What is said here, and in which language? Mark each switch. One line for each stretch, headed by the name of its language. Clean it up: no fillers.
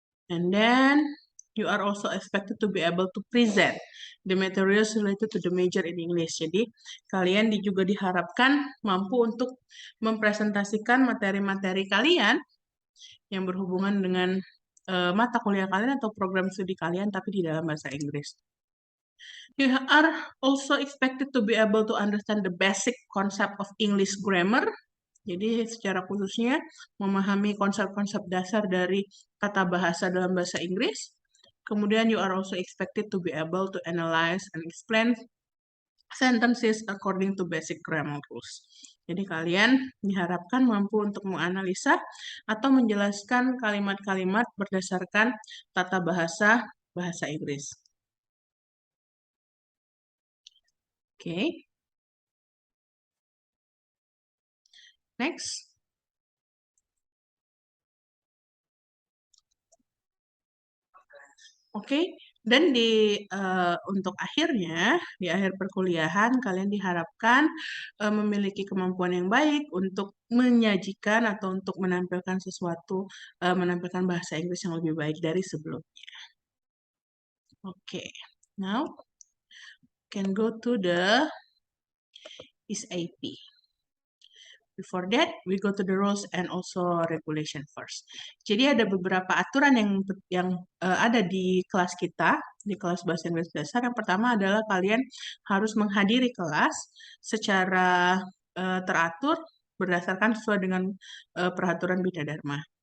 English: And then you are also expected to be able to present the materials related to the major in English.
Indonesian: Jadi kalian juga diharapkan mampu untuk mempresentasikan materi-materi kalian yang berhubungan dengan mata kuliah kalian atau program studi kalian tapi di dalam bahasa Inggris.
English: You are also expected to be able to understand the basic concept of English grammar.
Indonesian: Jadi secara khususnya memahami konsep-konsep dasar dari tata bahasa dalam bahasa Inggris.
English: Kemudian you are also expected to be able to analyze and explain sentences according to basic grammar rules.
Indonesian: Jadi kalian diharapkan mampu untuk menganalisa atau menjelaskan kalimat-kalimat berdasarkan tata bahasa Inggris. Oke.
English: Next.
Indonesian: Oke, dan untuk akhirnya, di akhir perkuliahan, kalian diharapkan memiliki kemampuan yang baik untuk menyajikan atau untuk menampilkan sesuatu, menampilkan bahasa Inggris yang lebih baik dari sebelumnya.
English: Oke, now can go to the SAP. Before that, we go to the rules and also regulation first.
Indonesian: Jadi ada beberapa aturan yang ada di kelas kita, di kelas Bahasa Inggris Dasar. Yang pertama adalah kalian harus menghadiri kelas secara teratur berdasarkan sesuai dengan peraturan Bina Dharma.